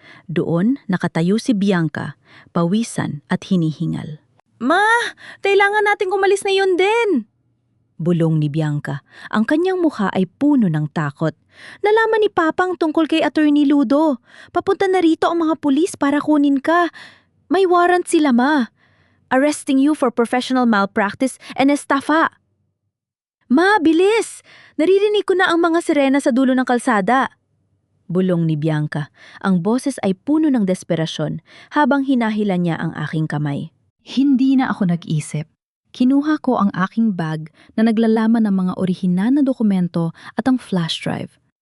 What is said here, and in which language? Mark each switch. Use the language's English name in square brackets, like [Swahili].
[Filipino] Doon nakatayo si Bianca, pawisan at hinihingal. Ma! Kailangan nating umalis na yun din! Bulong ni Bianca. Ang kanyang mukha ay puno ng takot. Nalaman ni Papang tungkol kay Attorney Ludo. Papunta na rito ang mga pulis para kunin ka. May warrant sila, Ma. [English] Arresting you for professional malpractice and estafa. [Filipino] Ma, bilis! Naririnig ko na ang mga sirena sa dulo ng kalsada. Bulong ni Bianca. Ang boses ay puno ng desperasyon habang hinahila niya ang aking kamay. Hindi na ako nag-isip. Kinuha ko ang aking bag na naglalaman ng mga orihinal na dokumento at ang flash drive.